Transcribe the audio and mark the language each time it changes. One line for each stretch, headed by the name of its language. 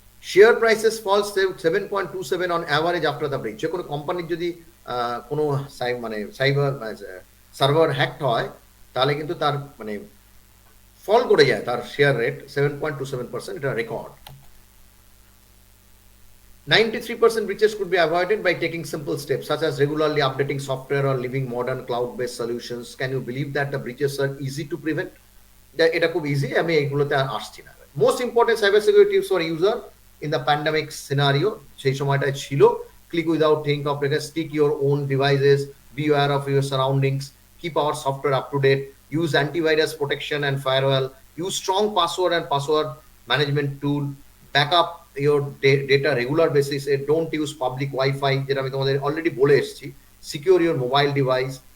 English: Share prices fall 7.27 on average after the breach.
Bangla: যে কোনো কোম্পানির যদি কোনো মানে সাইবার সার্ভার হ্যাকড হয় তাহলে কিন্তু তার মানে ফল করে যায় তার শেয়ার রেট 7.27%, এটা record.
English: 93% breaches could be avoided by taking simple steps such as regularly updating software or living modern cloud-based solutions. Can you believe that the breaches are easy to prevent?
Bangla: এটা খুব easy, আমি এইগুলোতে আর আসছি না।
English: most important cyber security tips for user in the pandemic scenario,
Bangla: সেই সময়টায় ছিল
English: click without think of wrecker, stick your own devices, be aware of your surroundings, keep our software up to date, use antivirus protection and firewall, use strong password and password management tool, back up your data regular basis, don't use public Wi-Fi,
Bangla: যেটা আমি তোমাদের already বলে এসেছি,
English: secure your mobile device.